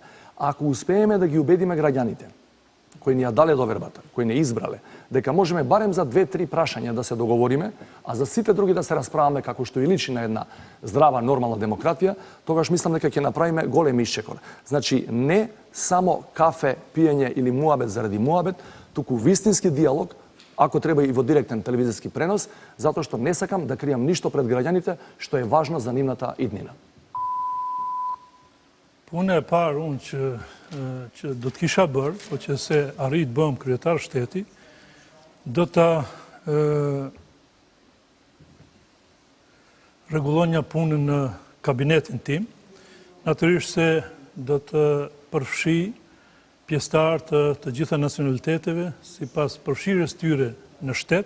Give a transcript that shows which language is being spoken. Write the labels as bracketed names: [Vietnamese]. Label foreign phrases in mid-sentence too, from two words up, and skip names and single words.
[Macedonian] Ако успееме да ги убедиме граѓаните, кои ни ја дале довербата, кои не избрале, дека можеме барем за 2-3 прашања да се договориме, а за сите други да се расправаме како што и личи на една здрава, нормална демократија, тогаш мислам дека ќе направиме голем исчекор. Значи, не само кафе, пиење или муабет заради муабет, туку вистински диалог, ако треба и во директен телевизиски пренос, затоа што не сакам да кријам ништо пред граѓаните што е важно за нивната иднина. [Albanian] Puna e parë unë që do të kisha bërë, po që se arrit bëm kryetar shteti, do ta rregullonja punën në kabinetin tim, natyrisht se do të përfshi pjesëtar të gjitha nacionaliteteve, sipas përfshirjes tyre në shtet.